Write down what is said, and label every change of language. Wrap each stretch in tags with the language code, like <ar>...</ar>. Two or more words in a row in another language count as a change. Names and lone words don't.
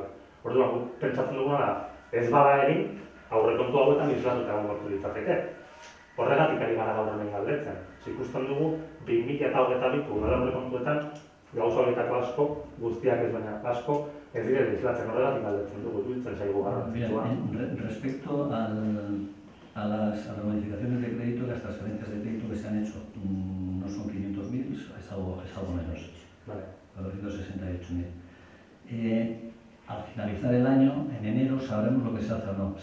<eu>Orduan, guk pentsatzen duguna da, ez bada egin, aurrekontu hauetan islatuta egongo litzateke. Horregatik ari gara gaur hemen galdetzen. Ikusten dugu, 2022ko udal aurrekontuetan, gauza horietako asko, guztiak ez baina asko, ez direla islatzen, horregatik galdetzen dugu, iruditzen zaigu garrantzitsua.</eu> <es>Respecto a las modificaciones de crédito, las transferencias de crédito que se han hecho, no son 500.000, es algo menos, vale. 468.000. Al finalizar el año, en enero, sabremos lo que se hace o no.</es>